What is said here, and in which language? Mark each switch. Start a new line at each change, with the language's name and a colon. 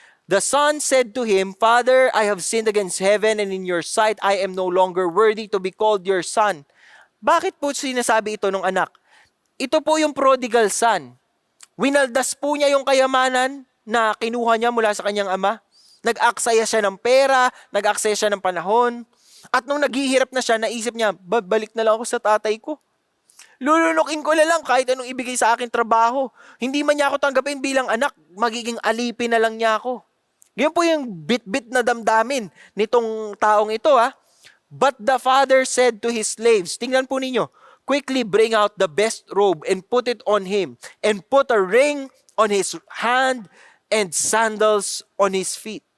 English: The son said to him, Father, I have sinned against heaven and in your sight I am no longer worthy to be called your son.
Filipino: Bakit po sinasabi ito ng anak? Ito po yung prodigal son. Winaldas po niya yung kayamanan na kinuha niya mula sa kanyang ama. Nag-aksaya siya ng pera, nag-aksaya siya ng panahon. At nung naghihirap na siya, naisip niya, balik na lang ako sa tatay ko. Lulunukin ko na lang kahit anong ibigay sa akin trabaho. Hindi man niya ako tanggapin bilang anak, magiging alipin na lang niya ako. Yan po yung bit-bit na damdamin nitong taong ito
English: But the father said to his slaves,
Filipino: tingnan po ninyo,
English: quickly bring out the best robe and put it on him, and put a ring on his hand and sandals on his feet.